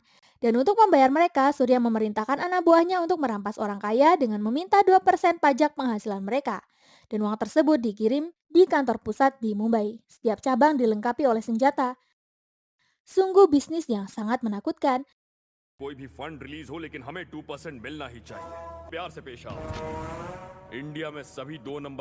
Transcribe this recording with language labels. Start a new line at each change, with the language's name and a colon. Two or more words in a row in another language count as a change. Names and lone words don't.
Indonesian: Dan untuk membayar mereka, Surya memerintahkan anak buahnya untuk merampas orang kaya dengan meminta 2% pajak penghasilan mereka. Dan uang tersebut dikirim di kantor pusat di Mumbai. Setiap cabang dilengkapi oleh senjata. Sungguh bisnis yang sangat menakutkan.
Hindi: कोई भी
English: fund release
Hindi: हो लेकिन हमें 2% मिलना ही चाहिए। प्यार से पेश आओ। इंडिया में सभी 2 नंबर।